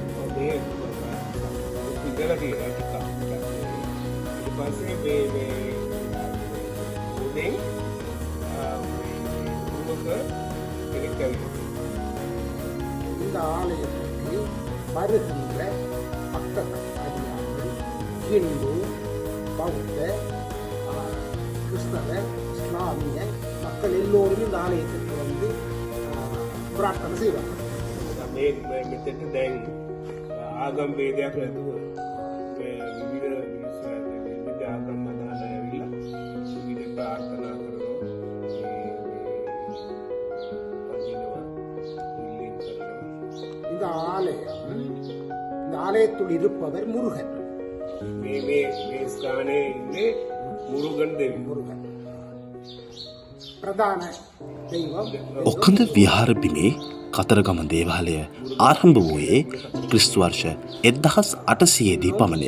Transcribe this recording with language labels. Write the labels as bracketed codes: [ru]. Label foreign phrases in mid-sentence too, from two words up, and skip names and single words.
[ta] இந்த ஆலயத்திற்கு வருகின்ற பக்தர்கள் இந்து பௌத்த கிறிஸ்தவ இஸ்லாமிய மக்கள் எல்லோரும் இந்த ஆலயத்திற்கு வந்து பிரார்த்தனை செய்வார்கள். [si] මෙතෙන්ට දැන් ආගම් ભેදයක් නැතුව විවිධ ආගම් අදාළ ඇවිල්ලා විවිධ ප්‍රාර්ථනා කරනවා [ta] இந்த ஆலயத்துள் இருப்பவர் முருகன். [si] මේ ස්ථානයේ ඉන්නේ මුරුගන් දෙවි. [ta] முருகன் ප්‍රධාන தெய்வம். [si] ඔකඳ විහාර බිමේ කතරගම දේවාලය ආරම්භ වූයේ ක්‍රිස්තු වර්ෂ 1800 දී පමණය.